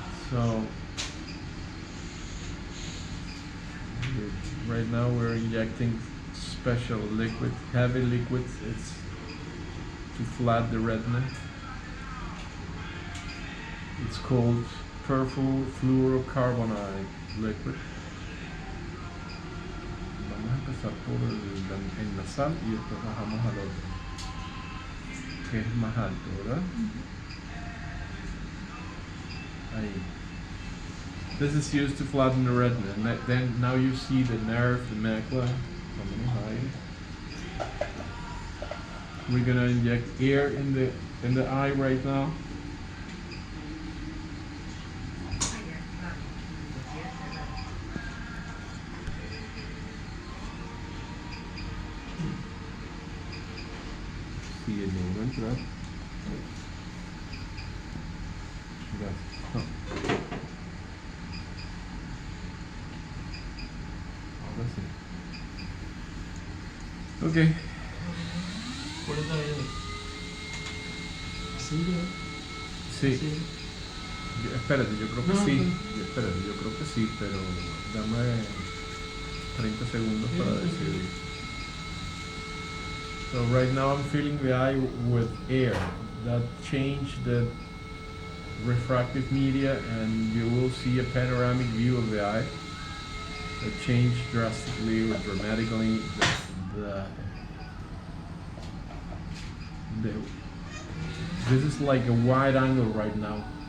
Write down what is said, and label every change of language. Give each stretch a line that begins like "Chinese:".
English: So, right now we're injecting special liquid, heavy liquids. It's to flat the retina. It's called perfluorocarbonate liquid.
Spanish: Vamos a empezar por el nasal y después bajamos al otro, que es más alto, ¿verdad? Ahí.
English: This is used to flatten the retina, and then now you see the nerve, the macula.
Spanish: Vamos ahí.
English: We're gonna inject air in the eye right now.
Spanish: See el dedo entrar. Gracias. Ahora sí. Okay. ¿Cuál es la idea? ¿Así, no? Sí. Sí. Espérate, yo creo que No, sí. no. Espérate, yo creo que sí, pero dame 30 segundos para Sí, sí, sí. decidir.
English: So right now I'm filling the eye with air. That changed the refractive media, and you will see a panoramic view of the eye. It changed drastically or dramatically the this is like a wide angle right now.